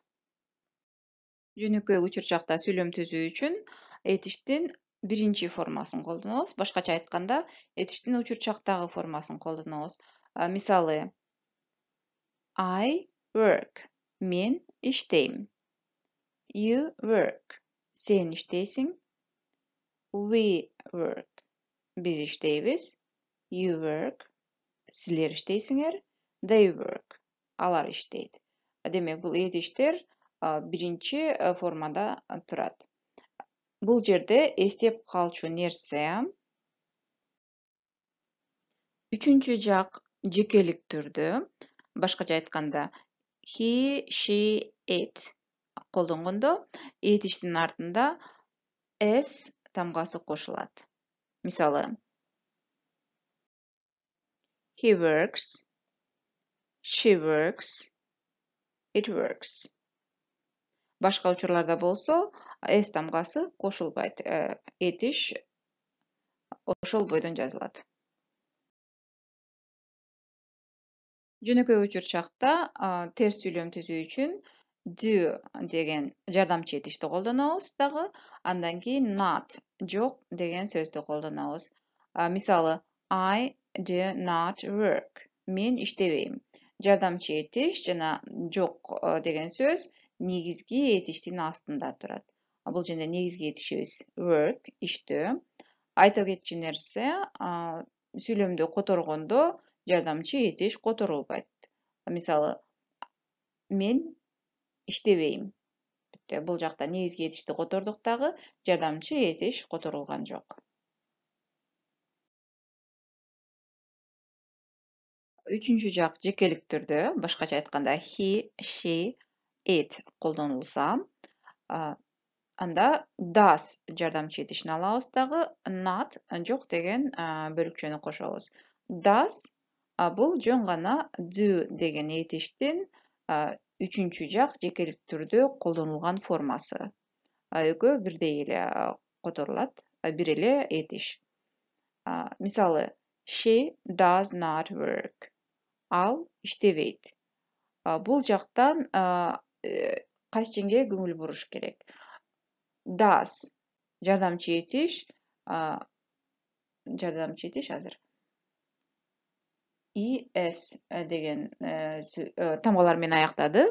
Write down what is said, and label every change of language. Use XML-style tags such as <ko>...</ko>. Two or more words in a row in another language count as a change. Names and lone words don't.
<ky>Жөнөкөй учурчакта сүйлөм түзүү үчүн этиштин биринчи формасын колдонобуз. Башкача айтканда, этиштин учурчактагы формасын колдонобуз. Мисалы,</ky> <en>I work.</en> <ky>Мен иштейм.</ky> <en>You work.</en> <ky>Сен иштейсиң.</ky> <en>We work.</en> <ky>Биз иштейбиз.</ky> <en>You work.</en> <ky>Силер иштейсиңер.</ky> <en>They work.</en> <ky>Алар иштейт. Демек, бул этиштер биринчи формада турат. Бул жерде эстеп калчу нерсе үчүнчү жак жекелик түрдө, башкача айтканда</ky> <en>he, she, it</en> <ky>колдонгондо этиштин артында s тамгасы кошулат. Мисалы,</ky> <en>he works, she works, it works.</en> <ky>Башка учурларда болсо s тамгасы кошулбайт. Этиш ошол бойдон жазылат. Жөнөкөй учурчакта терс сүйлөм түзүү үчүн do деген жардамчы этишти колдонобуз дагы, андан кийин not жок деген сөздү колдонобуз. Мисалы,</ky> <en>I do not work.</en> <ky>Мен иштебейм. Жардамчы этиш жана жок деген сөз негизги этиштин астында турат. Бул жерде негизги этишибиз work, иштөө. Айта кетчү нерсе, сүйлөмдү которгондо жардамчы этиш которулбайт. Мисалы, мен иштебейм. Бул жакта негизги этишти котордук дагы, жардамчы этиш которулган жок. Үчүнчү жак жекелик түрдө, башкача айтканда</ky> <en>he, she, it</en> <ky>колдонулса, анда does жардамчы этишин алабыз дагы, not жок деген бөлүкчөнү кошобуз. Does бул жөн гана do деген этиштин үчүнчү жак жекелик түрдө колдонулган формасы. Экөө бирдей эле которулат, бир эле этиш. Мисалы,</ky> <en>she does not work.</en> <ky>Ал иштебейт. Бул жактан кайсыченге көңүл буруш керек. Does жардамчы этиш азыр es деген тамгалар менен аяктады.</ky>